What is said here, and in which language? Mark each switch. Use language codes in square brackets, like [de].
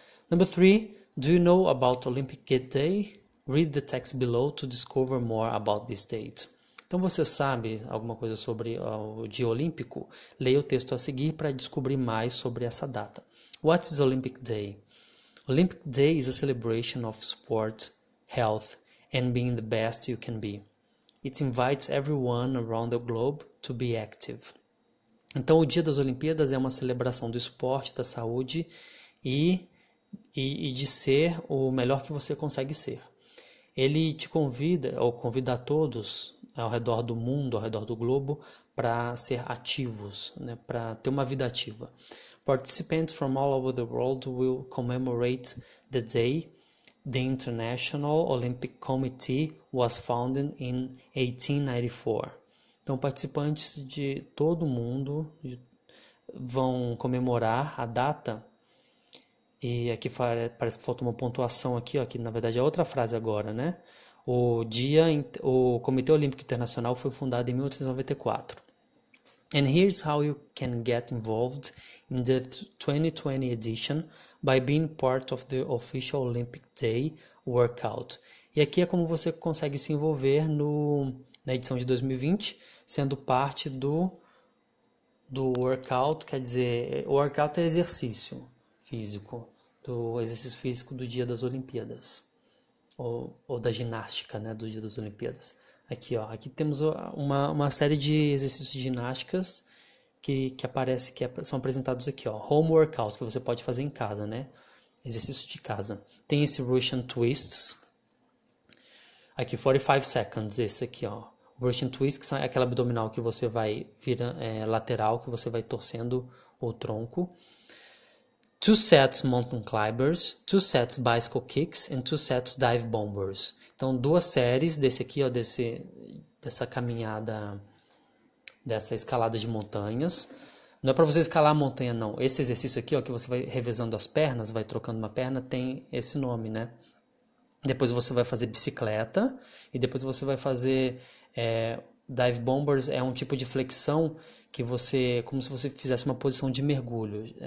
[en] Number 3, do you know about Olympic Day? Read the text below to discover more about this date. [pt] Então você sabe alguma coisa sobre o dia olímpico? Leia o texto a seguir para descobrir mais sobre essa data. [en] What is Olympic Day? Olympic Day is a celebration of sport, health, and being the best you can be. It invites everyone around the globe to be active. [pt] Então, o Dia das Olimpíadas é uma celebração do esporte, da saúde e de ser o melhor que você consegue ser. Ele te convida, ou convida a todos ao redor do mundo, ao redor do globo, para ser ativos, né? Para ter uma vida ativa. [en] Participants from all over the world will commemorate the day. The International Olympic Committee was founded in 1894. [pt] Então, participantes de todo o mundo vão comemorar a data. E aqui parece que falta uma pontuação aqui, ó, que na verdade é outra frase agora, né? O Comitê Olímpico Internacional foi fundado em 1894. [en] And here's how you can get involved in the 2020 edition by being part of the official Olympic Day workout. [pt] E aqui é como você consegue se envolver na edição de 2020, sendo parte do workout, quer dizer, workout é exercício físico, do exercício físico do dia das Olimpíadas, ou da ginástica, né, do dia das Olimpíadas. Aqui, ó, aqui temos uma série de exercícios de ginásticas que aparece, são apresentados aqui, ó. [en] Home workout, [pt] que você pode fazer em casa, né? Exercício de casa. Tem esse Russian Twists. Aqui, [en] 45 seconds, [pt] esse aqui, ó. Russian Twists, que é aquela abdominal que você vai lateral, que você vai torcendo o tronco. [en] 2 sets mountain climbers, 2 sets bicycle kicks and 2 sets dive bombers. [pt] Então, 2 séries desse aqui, ó, dessa caminhada, dessa escalada de montanhas. Não é para você escalar a montanha, não. Esse exercício aqui, ó, que você vai revezando as pernas, vai trocando uma perna, tem esse nome, né? Depois você vai fazer bicicleta e depois você vai fazer dive bombers, é um tipo de flexão que como se você fizesse uma posição de mergulho.